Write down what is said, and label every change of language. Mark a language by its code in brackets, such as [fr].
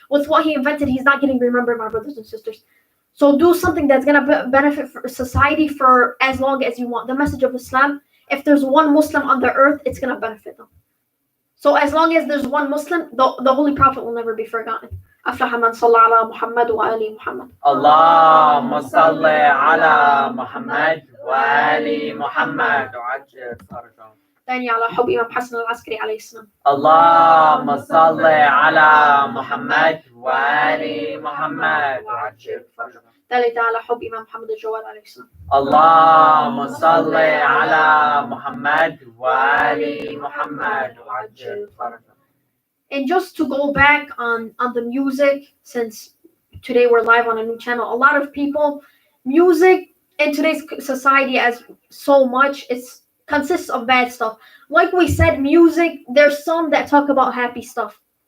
[en] With what he invented, he's not getting remembered, my brothers and sisters. So do something that's gonna benefit for society for as long as you want. The message of Islam. If there's one Muslim on the earth, it's gonna benefit them. So as long as there's one Muslim, the Holy Prophet will never be forgotten. [ar] أفلح من صلى على محمد وآل محمد. اللهم صل على محمد وآل محمد وعجل فرجهم. ثاني على حب إمام حسن العسكري عليه السلام. اللهم صل على محمد وآل محمد وعجل فرجهم. ثالث على حب إمام محمد الجواد عليه السلام. اللهم صل على محمد وآل محمد وعجل فرجهم. [en] And just to go back on the music, since today we're live on a new channel, a lot of people, music in today's society as so much, it consists of bad stuff. Like we said, music, there's some that talk about happy stuff.